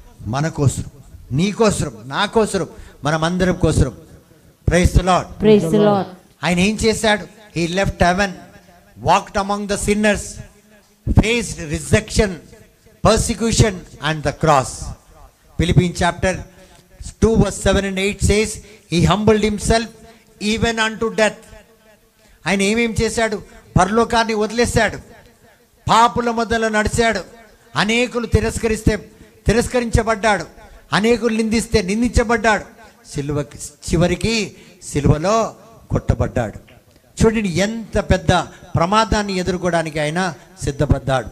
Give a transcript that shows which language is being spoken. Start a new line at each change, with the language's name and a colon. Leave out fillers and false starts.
Telugu: మన కోసరం, నీ కోసరం, నా కోసరం, మనమందరం కోసరం.
English: Praise the Lord. Praise the Lord.
Telugu: ఆయన ఏం చేశాడు?
English: He left heaven, walked among the sinners, faced rejection, persecution and the cross. Philippians chapter 2:7-8 says, he humbled himself even unto death.
Telugu: ఆయన ఏమేం చేశాడు? పరలోకాన్ని వదిలేశాడు, పాపుల మధ్యలో నడిచాడు, అనేకులు తిరస్కరించబడ్డాడు, అనేకులు నిందించబడ్డాడు, చివరికి సిలువలో కొట్టబడ్డాడు. చూడండి ఎంత పెద్ద ప్రమాదాన్ని ఎదుర్కోవడానికి ఆయన సిద్ధపడ్డాడు.